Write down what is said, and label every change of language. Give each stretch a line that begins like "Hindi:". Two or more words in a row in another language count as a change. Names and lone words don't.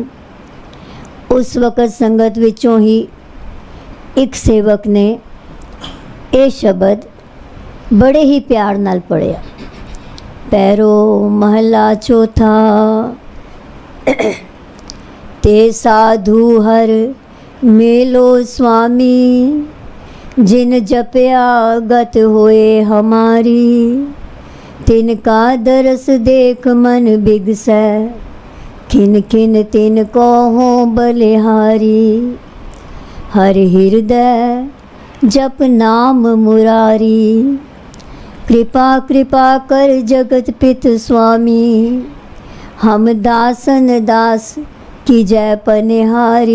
Punjabi: ਉਸ ਵਕਤ ਸੰਗਤ ਵਿੱਚੋਂ ਹੀ ਇੱਕ ਸੇਵਕ ਨੇ ਇਹ ਸ਼ਬਦ ਬੜੇ ਹੀ ਪਿਆਰ ਨਾਲ ਪੜ੍ਹਿਆ। ਪੈਰੋ ਮਹਲਾ ਚੌਥਾ, ਤੇ ਸਾਧੂ ਹਰ ਮੇਲੋ ਸੁਆਮੀ, ਜਿਨ ਜਪਿਆ ਗਤ ਹੋਏ ਹਮਾਰੀ, ਤਿਨਕਾ ਦਰਸ ਦੇਖ ਮਨ ਬਿਗਸੈ, ਖਿਨ ਖਿਨ ਤਿਨ ਕੋ ਹੋ ਬਲਿਹਾਰੀ। ਹਰ ਹਿਰਦੈ ਜਪ ਨਾਮ ਮੁਰਾਰੀ, ਕ੍ਰਿਪਾ ਕ੍ਰਿਪਾ ਕਰ ਜਗਤ ਪਿਤ ਸੁਆਮੀ, ਹਮ ਦਾਸਨ ਦਾਸ ਕੀ ਜੈ ਪਨਿਹਾਰੀ।